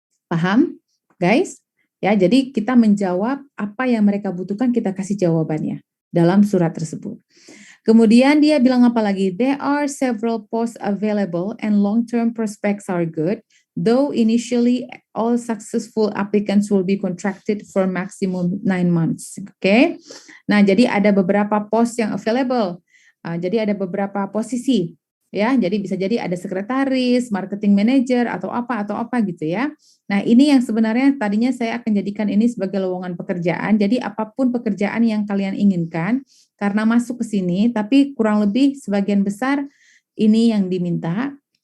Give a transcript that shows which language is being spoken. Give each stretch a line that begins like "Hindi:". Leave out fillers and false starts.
Indonesian: Paham, guys? Ya, jadi kita menjawab apa yang mereka butuhkan, kita kasih jawabannya dalam surat tersebut. Kemudian dia bilang apa lagi?
English: There are several posts available and long-term prospects are good. Though initially all successful applicants will be contracted for maximum 9 months.
Indonesian: Oke. Nah, jadi ada beberapa pos yang available. Jadi ada beberapa posisi ya. Jadi bisa jadi ada sekretaris, marketing manager atau apa gitu ya. Nah, ini yang sebenarnya tadinya saya akan jadikan ini sebagai lowongan pekerjaan. Jadi apapun pekerjaan yang kalian inginkan karena masuk ke sini, tapi kurang lebih sebagian besar ini yang diminta.